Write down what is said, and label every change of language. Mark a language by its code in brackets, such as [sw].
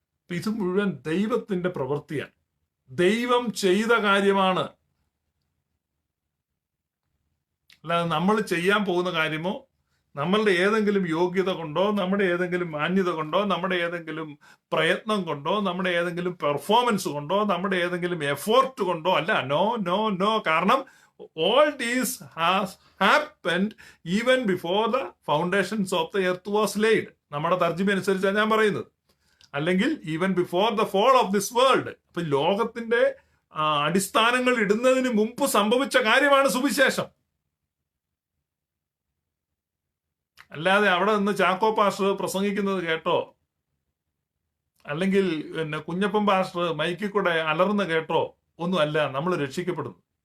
[ml] ഇത് മുഴുവൻ ദൈവത്തിന്റെ പ്രവൃത്തിയാണ്, ദൈവം ചെയ്ത കാര്യമാണ്. അല്ലാതെ നമ്മൾ ചെയ്യാൻ പോകുന്ന കാര്യമോ, നമ്മളുടെ ഏതെങ്കിലും യോഗ്യത കൊണ്ടോ, നമ്മുടെ ഏതെങ്കിലും മാന്യത കൊണ്ടോ, നമ്മുടെ ഏതെങ്കിലും പ്രയത്നം കൊണ്ടോ, നമ്മുടെ ഏതെങ്കിലും പെർഫോമൻസ് കൊണ്ടോ, നമ്മുടെ ഏതെങ്കിലും എഫോർട്ട് കൊണ്ടോ അല്ല. [en] No no no. [ml] കാരണം [en] all these has happened even before the foundations of the earth was laid. [ml] നമ്മുടെ തർജ്ജിമ അനുസരിച്ചാണ് ഞാൻ പറയുന്നത്. അല്ലെങ്കിൽ [en] Even before the fall of this world. [ml] അപ്പൊ ലോകത്തിന്റെ അടിസ്ഥാനങ്ങൾ ഇടുന്നതിന് മുമ്പ് സംഭവിച്ച കാര്യമാണ് സുവിശേഷം. അല്ലാതെ അവിടെ നിന്ന് ചാക്കോ പാസ്റ്റർ പ്രസംഗിക്കുന്നത് കേട്ടോ, അല്ലെങ്കിൽ കുഞ്ഞപ്പൻ പാസ്റ്റർ മൈക്കിൽ കൂടെ അലർന്ന് കേട്ടോ ഒന്നും അല്ല നമ്മൾ രക്ഷിക്കപ്പെടുന്നു.